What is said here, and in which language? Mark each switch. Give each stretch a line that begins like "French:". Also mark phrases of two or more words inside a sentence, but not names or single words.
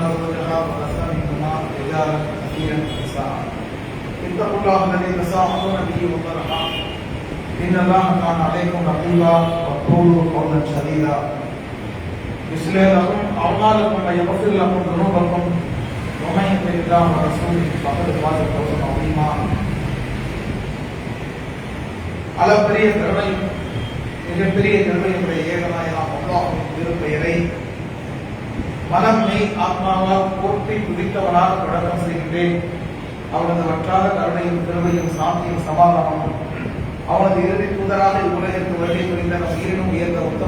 Arabic: زوجها وبث منهما رجالا كثيرا ونساء اتقوا الله الذي تساءلون به والارحام ان الله كان عليكم رقيبا وقولوا قولا سديدا يصلح لكم اعمالكم ويغفر لكم ذنوبكم ومن يطع الله ورسوله فقد فاز فوزا عظيما
Tamil: அளப்பரிய கருணை மிகப்பெரிய கருணையுடைய ஏகநாயகம் அல்லாஹ்வின் திருப்பெயரை மனம் மெய் ஆத்மாவால் போற்றி துதித்தவனாக தொடக்கம் செய்கின்றேன். அவனது வற்றாத கருணையும் கருணையும் சாந்தியும் சமாதானமும் அவனது இறுதி தூதராக இவ்வுலகிற்கு வருகை புரிந்த நம் உயிரினும் உயர்ந்த உத்தம